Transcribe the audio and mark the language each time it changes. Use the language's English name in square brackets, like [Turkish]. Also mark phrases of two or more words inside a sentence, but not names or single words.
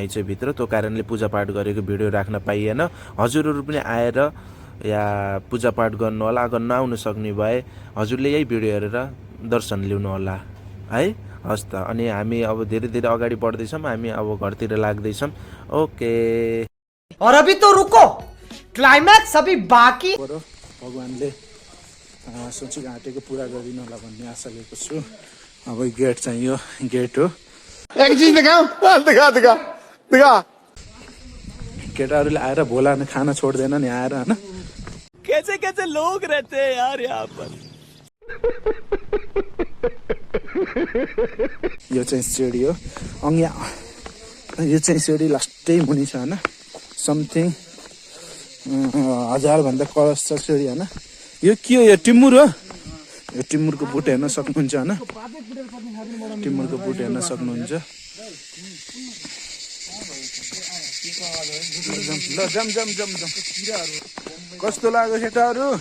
[Nepali] छ भित्र त्यो कारणले पूजापाठ गरेको भिडियो राख्न पाइएन हजुरहरू पनि आएर या पूजापाठ गर्नु होला अगर नआउनु सक्ने भए हजुरले यही भिडियो हेरेर दर्शन लिनु होला है हस् त अनि हामी अब धेरै धेरै अगाडि बढ्दैछौँ हामी अब घरतिर लाग्दैछौँ ओके [Hindi] और अभी तो रुको क्लाइमैक्स अभी बाकी [Nepali] भगवानले सोचेको आँटेको पुरा गरिदिनु होला भन्ने आशा लिएको छु अब गेट चाहिँ यो गेट हो [Hindi] एक चीज दिखाओ दिखा दिखा दिखा [Nepali] केटाहरूले आएर भोला खाना छोड्दैन नि आएर होइन [Hindi] कैसे कैसे लोग रहते हैं यार यहाँ पर [Nepali] यो चाहिँ सिडी हो यहाँ यो चाहिँ सिडी लास्टै मुनि छ होइन समथिङ 1000 भन्दा क्रस छ सिडी होइन यो के हो यो टिमुर हो यो टिमुरको बुट हेर्न सक्नुहुन्छ होइन टिमुरको बुट हेर्न सक्नुहुन्छ ल जम जम जम जम कस्तो लाग्यो केटाहरू